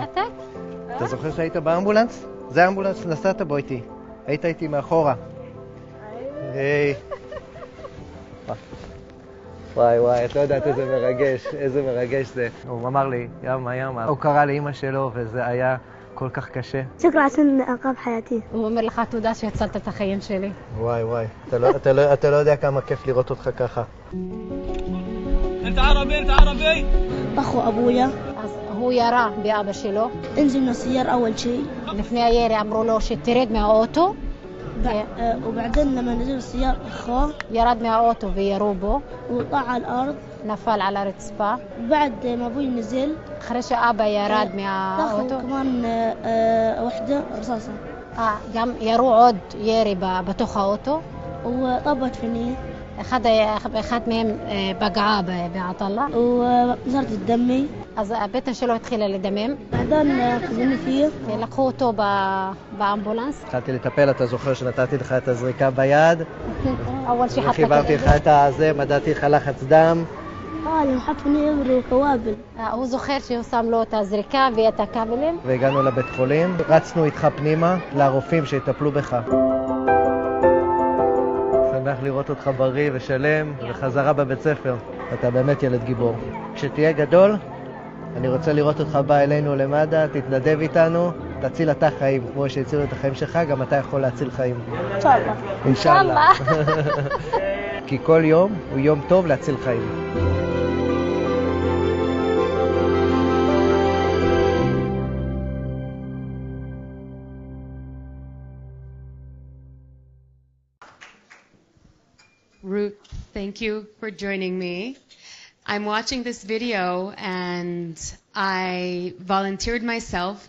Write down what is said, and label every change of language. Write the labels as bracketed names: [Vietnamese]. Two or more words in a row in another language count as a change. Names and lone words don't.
[Hebrew] אתה זוכר שהיית באמבולנס? זה האמבולנס, נסעת בו איתי. היית איתי מאחורה. היי. וואי, את לא יודעת איזה מרגש זה. הוא אמר לי, ימה. הוא קרא לאמא שלו וזה היה כל כך קשה. [Arabic] شكرا عشان أنقذ حياتي. [Hebrew] הוא אומר לך תודה שהצלת את החיים שלי. וואי, אתה לא יודע כמה כיף לראות אותך ככה. [Arabic] انت عربي أخو أبويا [Hebrew] אז הוא ירה באבא שלו. [Arabic] انزل من السيارة أول شيء. [Hebrew] לפני הירי אמרו לו שתרד מהאוטו. [Arabic] وبعدين لما نزل السيارة أخوه [Hebrew] ירד מהאוטו וירו בו. [Arabic] وطلع على الأرض. [Hebrew] נפל על הרצפה. [Arabic] بعد ما أبوي نزل [Hebrew] אחרי שאבא ירד [Arabic] طاحوا [Hebrew] מהאוטו. [Arabic] كمان وحدة رصاصة. [Hebrew] גם ירו עוד ירי בתוך האוטו. [Arabic] وطبت فيني. [Hebrew] אחד מהם פגעה בעטלה. [Arabic] ونزلت الدمي. [Hebrew] אז הבטן שלו התחילה לדמם. [Arabic] بعدين خذوني فيه. [Hebrew] לקחו אותו באמבולנס. התחלתי לטפל, אתה זוכר שנתתי לך את הזריקה ביד? אول שחטת חיברתי לך את הזה, מדעתי לך לחץ דם. [Arabic] اللي حط فيني إبر وكوابل. [Hebrew] הוא זוכר שהוא שם לו את הזריקה ואת הכבלים. והגענו לבית חולים, רצנו איתך פנימה לרופאים שיטפלו בך. שמח לראות אותך בריא ושלם וחזרה בבית ספר. אתה באמת ילד גיבור. כשתהיה גדול, אני רוצה לראות אותך בא אלינו למד"א, תתנדב איתנו, תציל אתה חיים. כמו שהצילו את החיים שלך, גם אתה יכול להציל חיים. אינשאללה. אינשאללה. כי כל יום הוא יום טוב להציל חיים. [English] Ruth, thank you for joining me. I'm watching this video and I volunteered myself.